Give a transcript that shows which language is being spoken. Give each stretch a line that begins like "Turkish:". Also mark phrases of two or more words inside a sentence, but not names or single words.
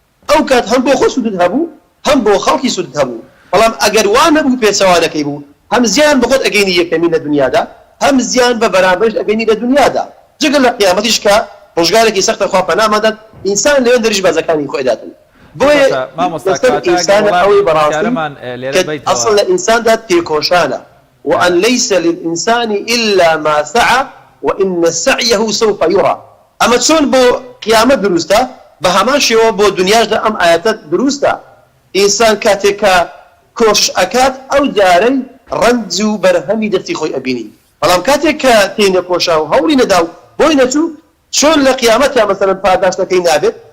Central Kurdish: ئەو کات هەم بۆ خۆ سوودت هەبوو، هەم بۆ خەڵکی سوودت هەبوو. بەڵام ئەگەر وا نەبوو، پێچەوانەکەی بوو، هەم زیان بە خۆت ئەگەینی یەکەمی لە دنیادا، هەم زیان بە بەرامبەرش ئەگەینی لە دنیادا. جگە لە قیامەتیش کە ڕۆژگارێکی سەختە، خوا پەنامادات، ئینسان لەوێن دەریش بازەکانی خۆی داتن. بۆیە مامۆستا، مامۆستا، لەسەر کاتە ئینسانە ئەگەر ئەوەی وڵامی بەڕاستی کارەمان، ئێ، لێرە کە بیتەوە. ئەسڵ لە ئینساندا تێکۆشانە.
Arabic: وأن ليس للإنسان إلا ما سعى وإن سعيه سوف يرى.
Central Kurdish: ئەمە چۆن بۆ قیامەت دروستە؟ بە هەمان شێوە بۆ دنیاشدا ئەم ئاەتە دروستە. ئینسان کاتێک کە کۆش ئەکات، ئەو جارەی ڕەنج و بەرهەمی دەستی خۆی ئەبینی. بەڵام کاتێک کە تێی نەکۆشا و هەوڵی نەدا و بۆی نەچوو، چۆن لە قیامەتیا مەسەلەن پاداشتەکەی نابێت؟